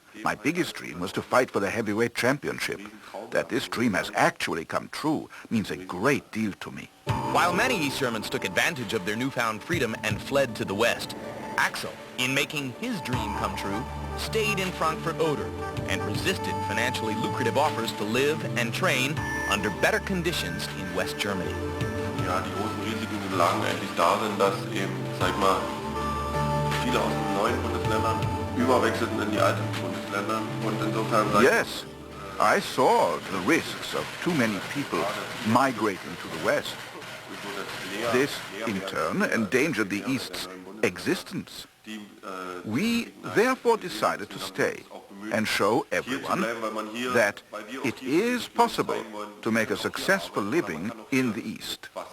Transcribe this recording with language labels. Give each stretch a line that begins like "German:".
English: My biggest dream was to fight for the heavyweight championship. That this dream has actually come true means a great deal to me. While many East Germans took advantage of their newfound freedom and fled to the West, Axel, in making his dream come true, stayed in Frankfurt-Oder and resisted financially lucrative offers to live and train under better conditions in West Germany.
German: Ja, die großen Risiken lagen eigentlich darin, dass eben, sag mal, viele aus den neuen Bundesländern überwechselten in die alten Bundesländer und insofern...
English: Yes, I saw the risks of too many people migrating to the West. This, in turn, endangered the East's existence. We therefore decided to stay and show everyone that it is possible to make a successful living in the East.